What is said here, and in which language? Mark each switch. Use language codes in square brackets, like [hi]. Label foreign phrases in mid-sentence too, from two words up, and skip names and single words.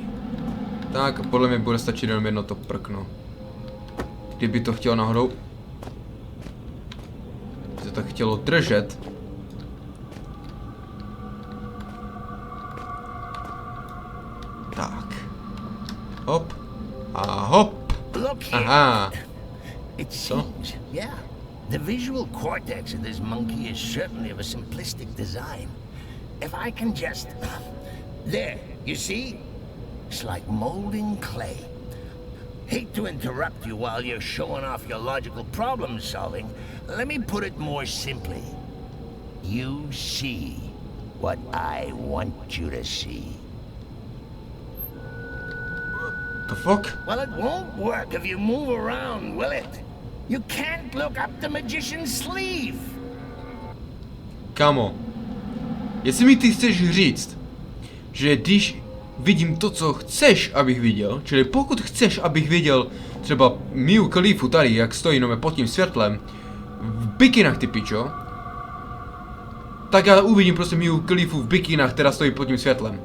[cs] Tak, podle mě bude stačit jenom jedno to prkno. Kdyby to chtělo náhodou... Kdyby to chtělo držet... Tak. Hop. A hop. Aha. [en] It seems, yeah. The visual cortex of this monkey is certainly of a simplistic design. If I can just... There, you see? It's like molding clay. Hate to interrupt you while you're showing off your logical problem solving. Let me put it more simply. You see what I want you to see. The fuck? Well, it won't work if you move around, will it? You can't look up the magician's sleeve. [cs] Kamo, jestli mi ty chceš říct, že když vidím to, co chceš, abych viděl, čili pokud chceš, abych viděl třeba Miu Khalifu tady, jak stojí jenom pod tím světlem, v bikinách, ty pičo, tak já uvidím prostě Miu Khalifu v bikinách, která stojí pod tím světlem.